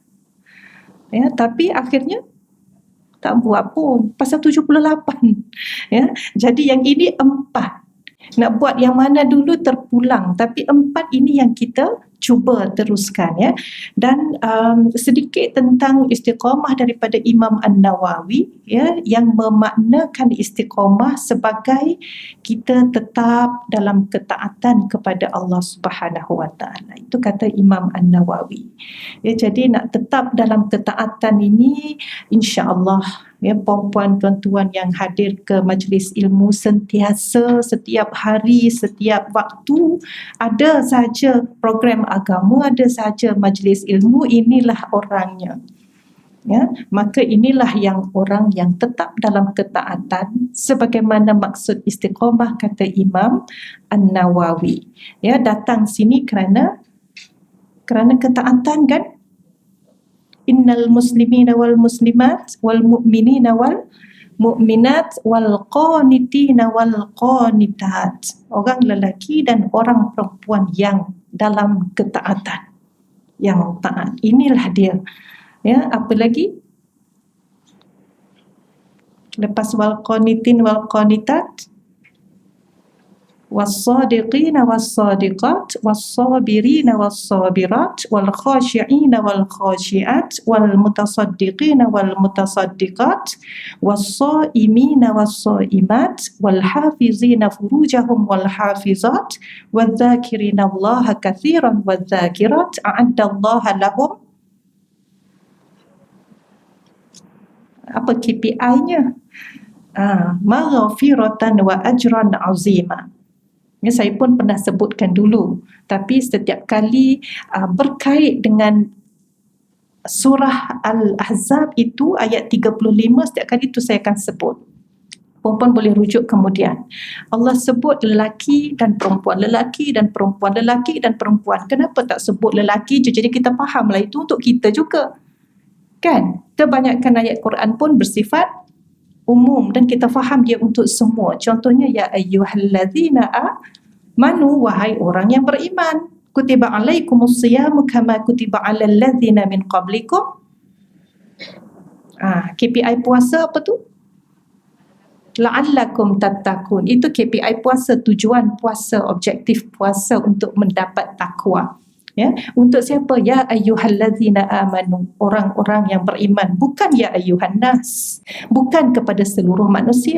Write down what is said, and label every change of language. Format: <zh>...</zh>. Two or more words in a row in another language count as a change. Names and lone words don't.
<ms>Ya, tapi akhirnya tak buat pun pasal 78. Ya, jadi yang ini 4. Nak buat yang mana dulu terpulang, tapi 4 ini yang kita cuba teruskan, ya. Dan sedikit tentang istiqamah daripada Imam An-Nawawi, ya, yang memaknakan istiqamah sebagai kita tetap dalam ketaatan kepada Allah</ms> <ar>سبحانه وتعالى.</ar> <ms>Itu kata Imam An-Nawawi. Ya, jadi nak tetap dalam ketaatan ini,</ms> <ar>إن شاء الله,</ar> <ms>ya, puan-puan, tuan-tuan yang hadir ke majlis ilmu sentiasa, setiap hari, setiap waktu, ada saja program agama, ada saja majlis ilmu, inilah orangnya. Ya, maka inilah yang orang yang tetap dalam ketaatan sebagaimana maksud istiqamah kata Imam An-Nawawi. Ya, datang sini kerana ketaatan, kan?</ms> <ar>إن المسلمين والمسلمات والمؤمنين والمؤمنات والقانتين والقانتات.</ar> <ms>Orang lelaki dan orang perempuan yang dalam ketaatan, yang taat. Inilah dia. Ya, apa lagi?</ms> <ar>Lepas والقانتين والقانتات, والصادقين والصادقات والصابرين والصابرات والخاشعين والخاشعات والمتصدقين والمتصدقات, والصائمين والصائمات والحافظين فروجهم والحافظات, والذاكرين الله كثيرا والذاكرات أعد الله لهم.</ar> <ms>Apa KPI-nya?</ms> <ar>مغفرة وأجرا عظيما.</ar> <ms>Ya, saya pun pernah sebutkan dulu, tapi setiap kali berkait dengan surah Al-Ahzab itu ayat 35, setiap kali itu saya akan sebut. Perempuan boleh rujuk kemudian. Allah sebut lelaki dan perempuan, lelaki dan perempuan, lelaki dan perempuan. Kenapa tak sebut lelaki je? Jadi kita fahamlah itu untuk kita juga. Kan? Kebanyakan ayat Quran pun bersifat umum dan kita faham dia untuk semua. Contohnya,</ms> <ar>يا أيها الذين آمنوا,</ar> <ms>wahai orang yang beriman,</ms> <ar>كتب عليكم الصيام كما كتب على الذين من قبلكم.</ar> <ms>KPI puasa apa tu?</ms> <ar>لعلكم تتقون.</ar> <ms>Itu KPI puasa, tujuan puasa, objektif puasa untuk mendapat takwa. Ya, untuk siapa?</ms> <ar>يا أيها الذين آمنوا,</ar> <ms>orang-orang yang beriman, bukan</ms> <ar>يا أيها الناس,</ar> <ms>bukan kepada seluruh manusia.</ms>